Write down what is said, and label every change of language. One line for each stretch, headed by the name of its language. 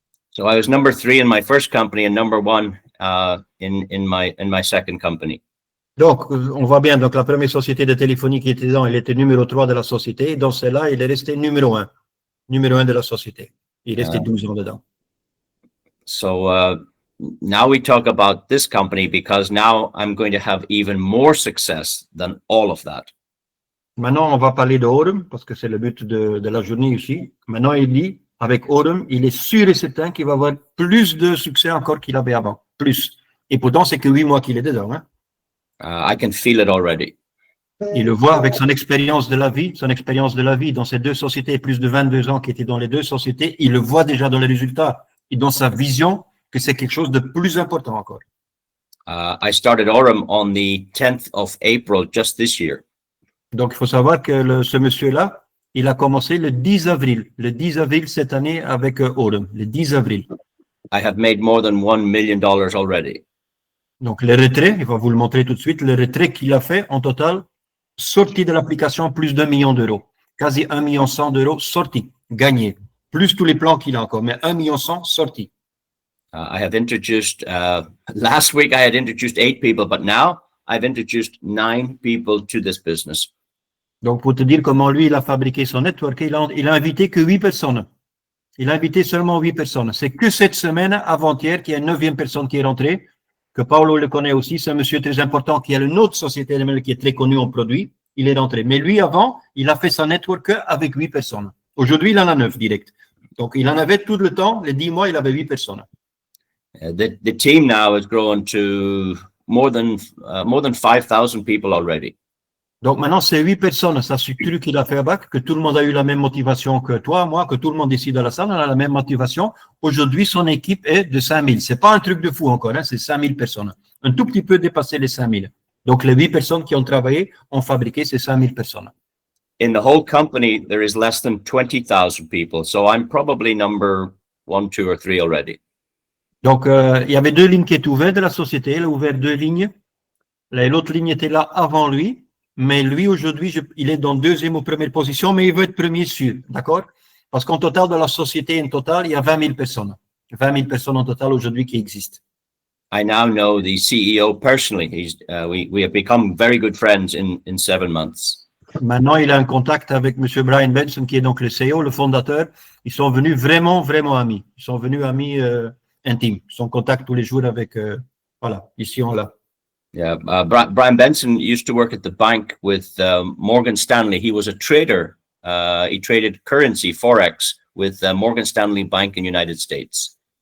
English: So I was number 3 in my first company and number 1 in my second company.
French: Donc, on voit bien, donc la première société de téléphonie qui était dedans, il était numéro 3 de la société. Et dans celle-là, il est resté numéro 1 de la société. Il est resté 12 ans dedans.
English: So now we talk about this company because now I'm going to have even more success than all of that.
French: Maintenant, on va parler de Aurum, parce que c'est le but de la journée ici. Maintenant, il dit, avec Aurum, il est sûr et certain qu'il va avoir plus de succès encore qu'il avait avant. Plus. Et pourtant, c'est que 8 mois qu'il est dedans. Hein?
English: I can feel it already.
French: Il le voit avec son expérience de la vie dans ces deux sociétés, plus de 22 ans qui étaient dans les deux sociétés. Il le voit déjà dans les résultats et dans sa vision que c'est quelque chose de plus important encore.
English: I started Aurum on the 10th of April just this year.
French: Donc, il faut savoir que ce monsieur-là, il a commencé le 10 avril. Le 10 avril cette année avec Aurum. Le 10 avril.
English: I have made more than $1 million already.
French: Donc, le retrait, il va vous le montrer tout de suite, le retrait qu'il a fait en total, sorti de l'application, plus d'1 million d'euros. Quasi 1,1 million d'euros sortis, gagnés. Plus tous les plans qu'il a encore, mais 1,1 million sortis.
English: I have introduced, last week I had introduced 8 people, but now I've introduced 9 people to this business.
French: Donc, pour te dire comment lui, il a fabriqué son network, il a invité que 8 personnes. Il a invité seulement 8 personnes. C'est que cette semaine, avant-hier, qu'il y a une 9e personne qui est rentrée, que Paolo le connaît aussi. C'est un monsieur très important qui a une autre société qui est très connue en produits. Il est rentré. Mais lui, avant, il a fait son network avec 8 personnes. Aujourd'hui, il en a 9 direct. Donc, il en avait tout le temps. Les 10 mois, il avait 8 personnes.
English: The team now has grown to more than 5,000 people already.
French: Donc maintenant, c'est 8 personnes, ça structure qu'il a fait à BAC, que tout le monde a eu la même motivation que toi, moi, que tout le monde ici dans la salle, on a la même motivation. Aujourd'hui, son équipe est de 5 000. C'est pas un truc de fou encore, hein, c'est 5 000 personnes. Un tout petit peu dépassé les 5 000. Donc les 8 personnes qui ont travaillé ont fabriqué ces 5 000 personnes.
English: In the whole company, there is less than 20,000 people. So I'm probably number 1, 2, or 3 already.
French: Donc, il y avait 2 lignes qui étaient ouvertes de la société. Il a ouvert 2 lignes. L'autre ligne était là avant lui. Mais lui, aujourd'hui, il est dans 2e ou 1e position, mais il veut être premier sûr. D'accord? Parce qu'en total, dans la société, en total, il y a 20 000 personnes. 20 000 personnes en total aujourd'hui qui existent.
English: I now know the CEO personally. We have become very good friends in 7 months.
French: Maintenant, il a un contact avec M. Brian Benson, qui est donc le CEO, le fondateur. Ils sont venus vraiment, vraiment amis. Ils sont venus amis intimes. Ils sont en contact tous les jours avec, voilà, ici on l'a.
English: Yeah, Brian Benson used to work at the bank with Morgan Stanley. He was a trader. He traded currency, Forex, with Morgan Stanley Bank in the United States.